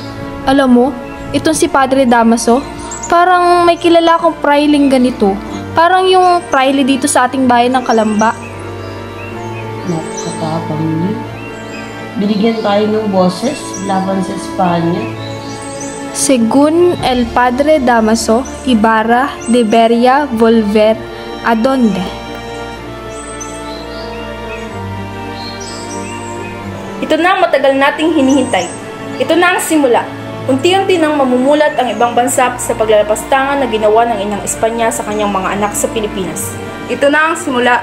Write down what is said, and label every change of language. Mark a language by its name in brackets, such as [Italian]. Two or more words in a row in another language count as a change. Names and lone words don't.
[Filipino] Alam mo, itong si Padre Damaso, parang may kilala akong prailing ganito. Parang yung praile dito sa ating bayan ng Kalamba. Napakatapang niyo. Binigyan tayo ng boses laban sa Espanya. [Spanish] Según el Padre Damaso, Ibarra debería volver a donde? [Filipino] Ito na ang matagal nating hinihintay. Ito na ang simula. Unti-unti nang mamumulat ang ibang bansa sa paglalapastangan na ginawa ng inang Espanya sa kanyang mga anak sa Pilipinas. Ito na ang simula.